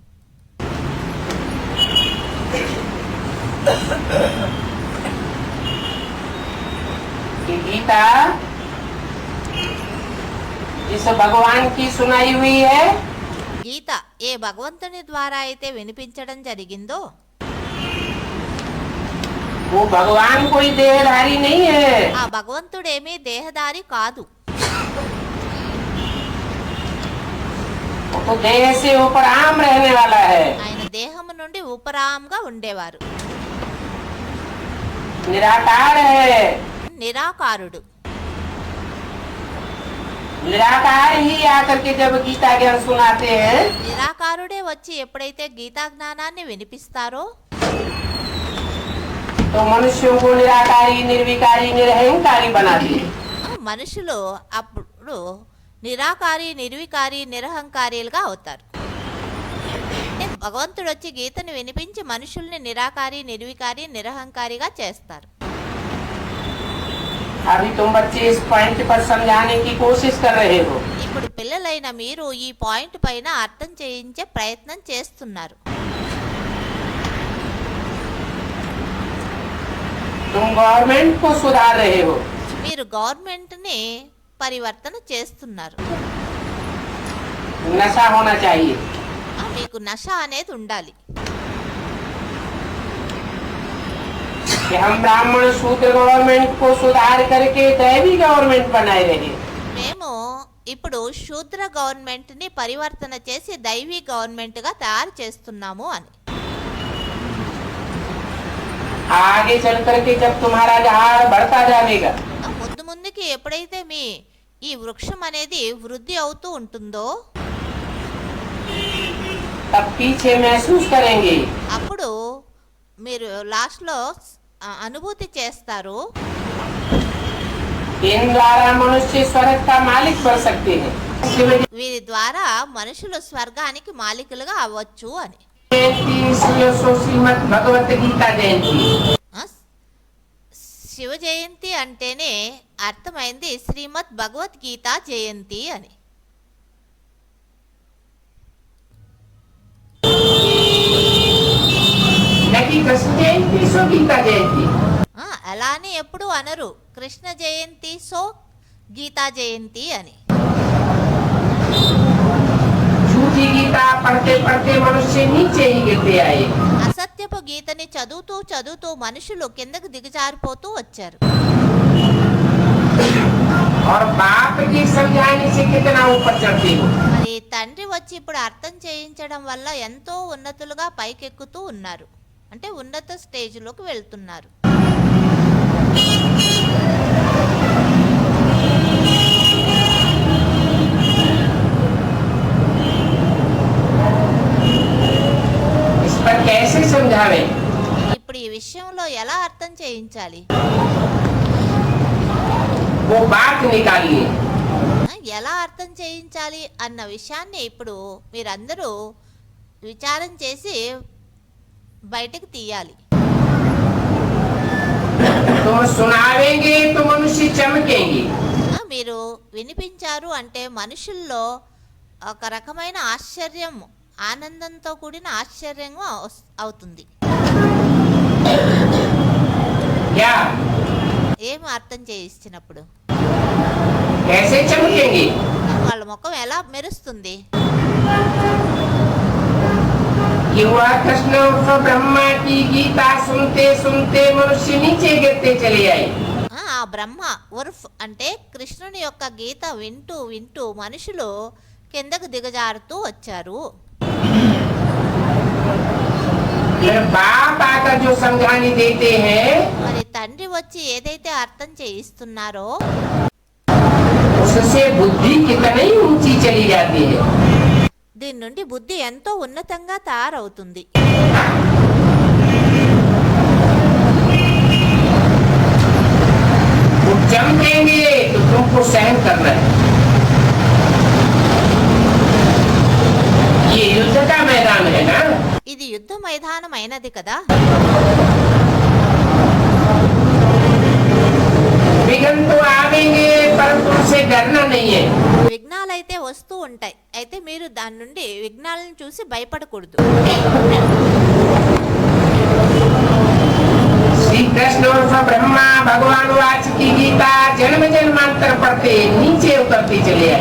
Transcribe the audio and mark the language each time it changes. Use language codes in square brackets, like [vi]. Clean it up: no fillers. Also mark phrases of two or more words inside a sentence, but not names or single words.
[hi] गीता जिस भगवान की सुनाई हुई है [te] గీత ఏ భగవంతుని ద్వారా అయితే వినిపించడం జరిగిందో [hi] वो भगवान कोई देहधारी नहीं है। [te] ఆ భగవంతుడేమీ దేహదారి కాదు. [hi] वो तो देह से ऊपर आम रहने वाला है। [te] ఆయన దేహము నుండి ఉపరాంగా ఉండేవారు. [hi] निराकार है। [te] నిరాకారుడు. [hi] निराकार ही आकर के जब गीता ज्ञान सुनाते हैं [te] నిరాకారుడే వచ్చి ఎప్పుడైతే గీతా జ్ఞానాన్ని వినిపిస్తారో [hi] तो मनुष्यों को निराकारी निर्विकारी निरहंकारी बनाते हैं। [te] మనుషులు అప్పుడు నిరాకారి నిర్వికారి నిరహంకారీలుగా అవుతారు. భగవంతుడు వచ్చి గీతను వినిపించి మనుషుల్ని నిరాకారి నిర్వికారి నిరహంకారిగా చేస్తారు. [hi] अभी तुम बच्चे इस पॉइंट पर समझाने की कोशिश कर रहे हो। [te] ఇప్పుడు పిల్లలైన మీరు ఈ పాయింట్ పైన అర్థం చేయించే ప్రయత్నం చేస్తున్నారు. [hi] तुम गवर्नमेंट को सुधार रहे हो। [te] మీరు గవర్నమెంట్ని పరివర్తన చేస్తున్నారు. [hi] नशा होना चाहिए। [te] మీకు నశ అనేది ఉండాలి. [hi] कि हम ब्राह्मण शूद्र गवर्नमेंट को सुधार करके दैवी गवर्नमेंट बनाए रहे। [te] మేము ఇప్పుడు శూద్ర గవర్నమెంట్ని పరివర్తన చేసి దైవీ గవర్నమెంట్గా తయారు చేస్తున్నాము అని. [hi] आगे चल करके जब तुम्हारा झाड़ बढ़ता जाएगा [te] ముందు ముందుకి ఎప్పుడైతే మీ ఈ వృక్షం అనేది వృద్ధి అవుతూ ఉంటుందో [hi] तब पीछे महसूस करेंगे [te] అప్పుడు మీరు లాస్ట్లో అనుభూతి చేస్తారు. [hi] इन द्वारा मनुष्य स्वर्ग का मालिक बन सकते हैं। [te] వీరి ద్వారా మనుషులు స్వర్గానికి మాలికులుగా అవ్వచ్చు అని. [hi] श्रीमद् भगवत गीता जयंती [te] ఆ, శివ జయంతి అంటేనే అర్థమైంది శ్రీమద్ భగవద్గీత జయంతి అని. [hi] कृष्ण जयंती सो गीता जयंती। [te] అలా అని ఎప్పుడు అనరు [hi] कृष्ण जयंती सो गीता जयंती [te] అని. [hi] झूठी गीता पढ़ते पढ़ते मनुष्य नीचे ही गिरते आए। [te] అసత్య గీతని చదువుతూ చదువుతూ మనుషులు కిందకు దిగజారిపోతూ వచ్చారు. [hi] और बाप की समझाने से कितना ऊपर चढ़ती हो। [te] మరి తండ్రి వచ్చి ఇప్పుడు అర్థం చేయించడం వల్ల ఎంతో ఉన్నతులుగా పైకెక్కుతూ ఉన్నారు, అంటే ఉన్నత స్టేజ్లోకి వెళ్తున్నారు. [hi] इस पर कैसे समझावे? [te] ఇప్పుడు ఈ విషయంలో ఎలా అర్థం చేయించాలి? [hi] वो बात निकालिए। [te] ఎలా అర్థం చేయించాలి అన్న విషయాన్ని ఇప్పుడు మీరందరూ విచారం చేసి బయటకు తీయాలి. [hi] तुम सुनावेंगे तो मनुष्य चमकेंगे। [te] మీరు వినిపించారు అంటే మనుషుల్లో ఒక రకమైన ఆశ్చర్యం, ఆనందంతో కూడిన ఆశ్చర్యం అవుతుంది. [hi] क्या [te] ఏం అర్థం చేయించినప్పుడు [hi] कैसे चमकेंगे? [te] వాళ్ళ ముఖం ఎలా మెరుస్తుంది? [hi] कि वह कृष्ण उर्फ ब्रह्मा की गीता सुनते सुनते मनुष्य नीचे गिरते चले आए। [te] ఆ బ్రహ్మ ఉర్ఫ్ అంటే కృష్ణుని యొక్క గీత వింటూ వింటూ మనుషులు కిందకు దిగజారుతూ వచ్చారు. [hi] फिर बाप आकर जो समझाने देते हैं [te] మరి తండ్రి వచ్చి ఏదైతే అర్థం చేయిస్తున్నారో [hi] उससे बुद्धि कितनी ऊंची चली जाती है। [te] దీని నుండి బుద్ధి ఎంతో ఉన్నతంగా తయారవుతుంది. [hi] वो चमकेंगे तो तुमको सहन करना है। ये युद्ध का मैदान है ना। [te] ఇది యుద్ధ మైదానం అయినది కదా. [hi] विघ्न तो आवेंगे परंतु उनसे डरना नहीं है। [te] విఘ్నాలైతే వస్తూ ఉంటాయి, అయితే మీరు దాని నుండి విఘ్నాలను చూసి భయపడకూడదు. [hi] श्री कृष्ण और ब्रह्मा भगवान वाच की गीता जन्म जन्मांतर पढ़ते नीचे उतरती चली आई।